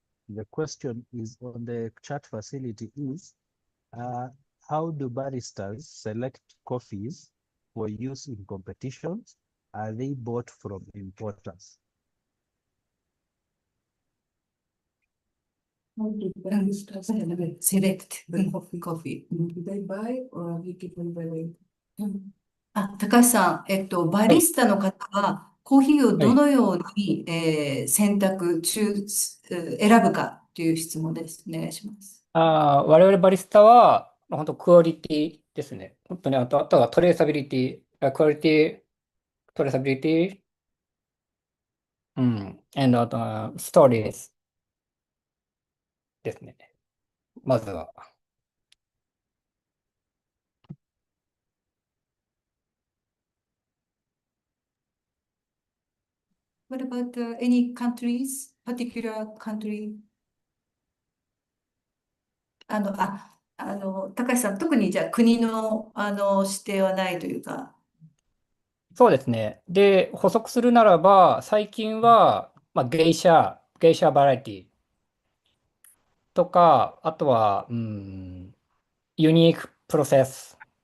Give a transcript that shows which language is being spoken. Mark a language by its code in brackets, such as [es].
[en] The question is on the chat facility is, how do baristas select coffees for use in competitions? Are they bought from importers? How do baristas select coffee? Do they buy or are they given by the... [ja] 高橋さん、バリスタの方はコーヒーをどのように、選ぶかという質問です。お願いします。我々バリスタは、本当クオリティですね。本当にあとはトレーサビリティ、クオリティ、トレーサビリティ、あとはストーリーですね。まずは。 [en] What about any countries, particular country? [ja] 高橋さん、特にじゃあ国の、指定はないというか。そうですね。で、補足するならば、最近は、ゲイシャゲイシャバラエティとか、あとは、 [en] unique process.